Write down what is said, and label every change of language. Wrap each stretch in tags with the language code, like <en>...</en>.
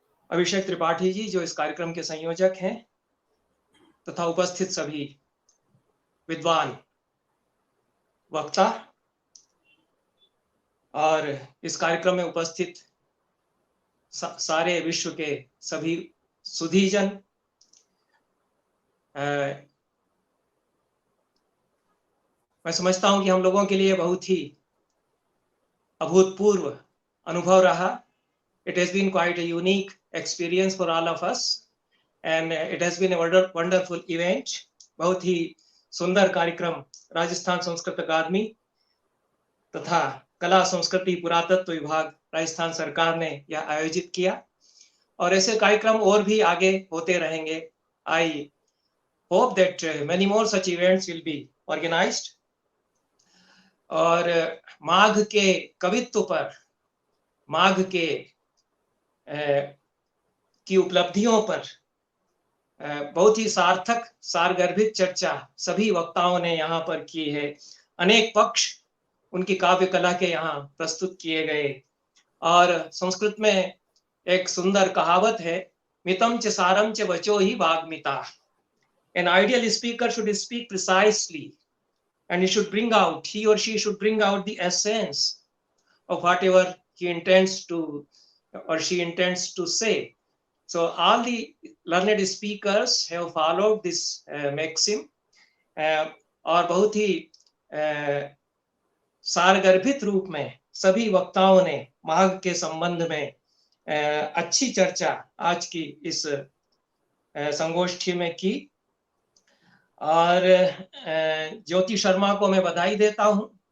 <hi>अभिषेक त्रिपाठी जी जो इस कार्यक्रम के संयोजक हैं तथा उपस्थित सभी विद्वान वक्ता और इस कार्यक्रम में उपस्थित सारे विश्व के सभी सुधीजन, मैं समझता हूं कि हम लोगों के लिए बहुत ही अभूतपूर्व अनुभव रहा।</hi> <en>It has been quite a unique experience for all of us and it has been a wonderful event.</en> <hi>बहुत ही सुंदर कार्यक्रम राजस्थान संस्कृत अकादमी तथा कला संस्कृति पुरातत्व विभाग राजस्थान सरकार ने यह आयोजित किया और ऐसे कार्यक्रम और भी आगे होते रहेंगे।</hi> <en>I hope that many more such events will be organized.</en> <hi>और माघ के कवित्व पर, माघ के की उपलब्धियों पर बहुत ही सार्थक सारगर्भित चर्चा सभी वक्ताओं ने यहाँ पर की है। अनेक पक्ष उनकी काव्य कला के यहाँ प्रस्तुत किए गए और संस्कृत में एक सुंदर कहावत है,</hi> <sa>मितम च सारम च वचो ही वाग्मिता।</sa> <en>An ideal speaker should speak precisely and he or she should bring out the essence of whatever he intends to or she intends to say. So all the learned speakers have followed this maxim</en> <hi>और बहुत ही सारगर्भित रूप में सभी वक्ताओं ने माघ के संबंध में अच्छी चर्चा आज की इस संगोष्ठी में की और ज्योति शर्मा को मैं बधाई देता हूं।</hi>